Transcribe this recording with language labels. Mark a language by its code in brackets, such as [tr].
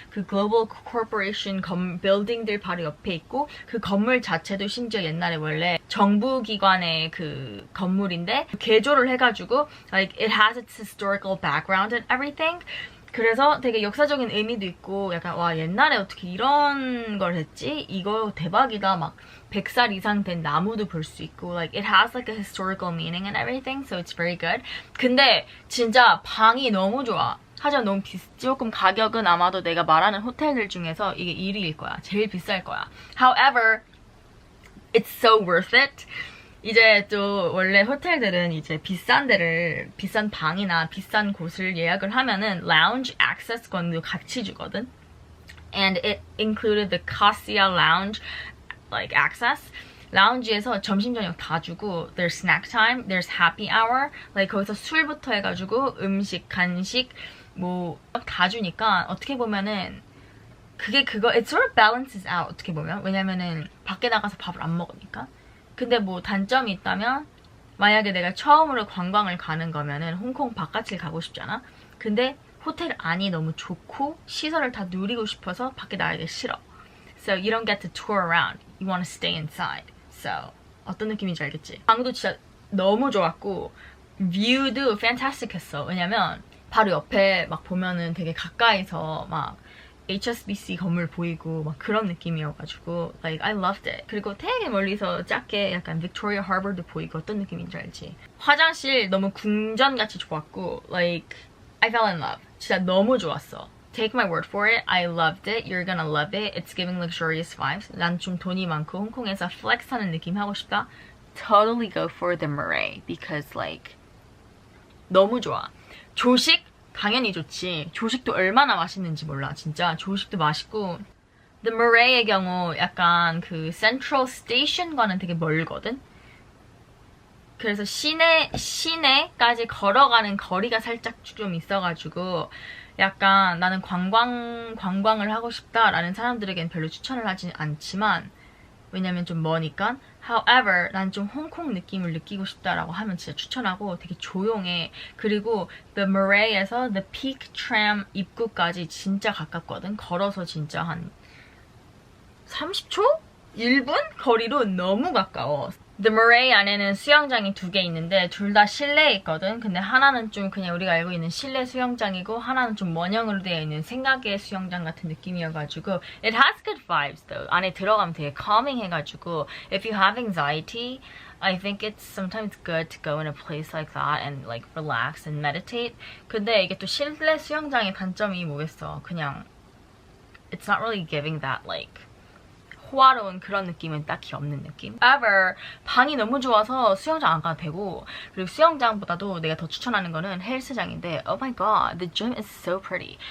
[ko] 그 글로벌 코퍼레이션 빌딩들 바로 옆에 있고 그 건물 자체도 심지어 옛날에 원래 정부기관의 그 건물인데 개조를 해가지고 [en] like it has its historical background and everything. [ko] 그래서 되게 역사적인 의미도 있고 약간 와 옛날에 어떻게 이런 걸 했지? 이거 대박이다. 막 100살 이상 된 나무도 볼 수 있고 [en] like it has like a historical meaning and everything. So it's very good. [ko] 근데 진짜 방이 너무 좋아. 하지만 너무 조금 가격은 아마도 내가 말하는 호텔들 중에서 이게 1위일 거야. 제일 비쌀 거야. [en] However, it's so worth it. [ko] 이제 또 원래 호텔들은 이제 비싼 데를 비싼 방이나 비싼 곳을 예약을 하면은 lounge access권도 같이 주거든. [en] And it included the Cassia Lounge like access. [ko] 라운지에서 점심 저녁 다 주고 [en] there's snack time, there's happy hour. [ko] like 거기서 술부터 해가지고 음식, 간식 뭐 다 주니까 어떻게 보면은 그거 [en] it sort of balances out [ko] 어떻게 보면. 왜냐면은 밖에 나가서 밥을 안 먹으니까. 근데 뭐 단점이 있다면 만약에 내가 처음으로 관광을 가는 거면은 홍콩 바깥을 가고 싶잖아. 근데 호텔 안이 너무 좋고 시설을 다 누리고 싶어서 밖에 나가기 싫어. [en] So you don't get to tour around. You want to stay inside. [ko] So 어떤 느낌인지 알겠지? 방도 진짜 너무 좋았고 뷰도 fantastic 했어. 왜냐면 바로 옆에 막 보면은 되게 가까이서 막 HSBC 건물 보이고 막 그런 느낌이어가지고 [en] like I loved it. [ko] 그리고 되게 멀리서 작게 약간 Victoria Harbor도 보이고 어떤 느낌인지 알지? 화장실 너무 궁전같이 좋았고 [en] like I fell in love. [ko] 진짜 너무 좋았어. [en] Take my word for it. I loved it. You're gonna love it. It's giving luxurious vibes. [ko] 난 좀 돈이 많고 홍콩에서 플렉스하는 느낌 하고 싶다. [en] Totally go for the Murray because like [ko] 너무 좋아. 조식 당연히 좋지. 조식도 얼마나 맛있는지 몰라. 진짜 조식도 맛있고. The Murray의 경우 약간 그 Central Station과는 되게 멀거든. 그래서 시내까지 걸어가는 거리가 살짝 좀 있어가지고 약간 나는 관광을 하고 싶다라는 사람들에겐 별로 추천을 하진 않지만 왜냐면 좀 머니까. However, 난 좀 홍콩 느낌을 느끼고 싶다라고 하면 진짜 추천하고 되게 조용해. 그리고 The Murray에서 The Peak Tram 입구까지 진짜 가깝거든. 걸어서 진짜 한 30초? 1분? 거리로 너무 가까워. The Murray 안에는 수영장이 2개 있는데 둘 다 실내에 있거든. 근데 하나는 좀 그냥 우리가 알고 있는 실내 수영장이고 하나는 좀 원형으로 되어 있는 생각의 수영장 같은 느낌이어가지고 [en] It has good vibes though. [ko] 안에 들어가면 되게 calming 해가지고 [en] If you have anxiety, I think it's sometimes good to go in a place like that and like relax and meditate. [ko] 근데 이게 또 실내 수영장의 단점이 뭐겠어. 그냥 [en] It's not really giving that like [ko] 호화로운 그런 느낌은 딱히 없는 느낌. However, 방이 너무 좋아서 수영장 안 가도 되고 그리고 수영장보다도 내가 더 추천하는 거는 헬스장인데 [en] Oh my god, the gym is so pretty.